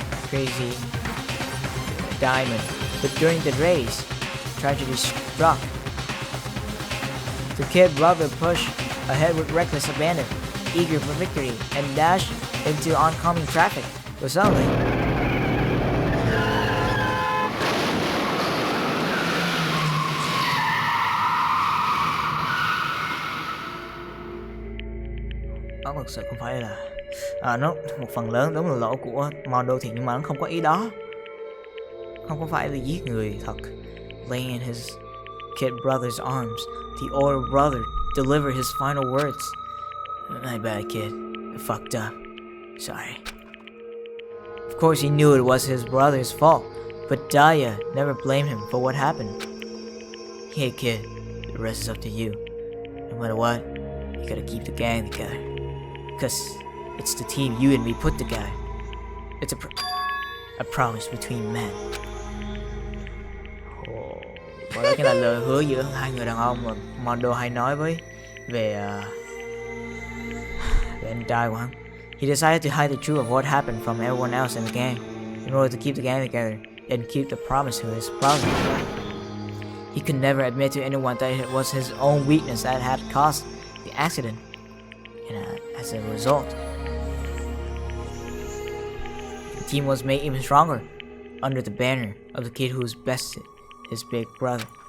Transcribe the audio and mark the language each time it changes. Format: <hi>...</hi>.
<en>Crazy Diamond. But during the race, tragedy struck. The kid brother pushed ahead with reckless abandon, eager for victory, and dashed into oncoming traffic. But suddenly,</en> <vi>nó thực sự không phải là nó một phần lớn đúng là lỗi của Mondo thiệt, nhưng mà nó không có ý đó, không có phải là giết người thật.</vi> <en>Laying in his kid brother's arms, the older brother delivered his final words. My bad, kid. I fucked up. Sorry. Of course, he knew it was his brother's fault, but Daya never blamed him for what happened. Hey, kid, the rest is up to you. No matter what, you gotta keep the gang together. Because it's the team you and me put together. It's a promise between men.</en> <vi>Và đó chính là lời hứa giữa hai người đàn ông mà Mondo hay nói về anh trai của hắn.</vi> <en>He decided to hide the truth of what happened from everyone else in the gang in order to keep the gang together and keep the promise to his brother. He could never admit to anyone that it was his own weakness that had caused the accident. And as a result, the team was made even stronger under the banner of the kid who's bested his big brother.</en>